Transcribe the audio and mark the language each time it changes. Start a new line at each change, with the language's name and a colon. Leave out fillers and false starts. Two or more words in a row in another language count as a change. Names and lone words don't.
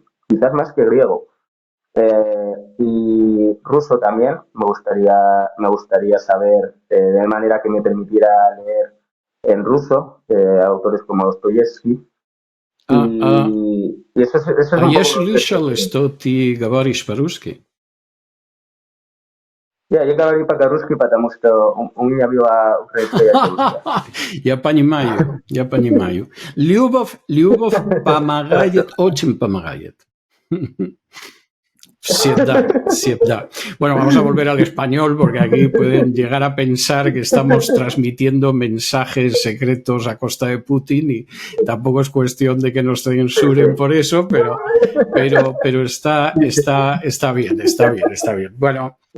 Spanish: Quizás más que griego. Y ruso también, me gustaría saber de manera que me permitiera leer en ruso, autores como Dostoyevsky, y eso es A un poco lo jeśli que
Russian: что ты говоришь по-русски? я говорю по-русски, потому что у меня была украинская девушка. Я понимаю. Любовь помогает, очень помогает. Всегда, всегда.
Spanish: Bueno, vamos a volver al español porque aquí pueden llegar a pensar que estamos transmitiendo mensajes secretos a costa de Putin y tampoco es cuestión de que nos censuren por eso, pero está bien, está bien, está bien.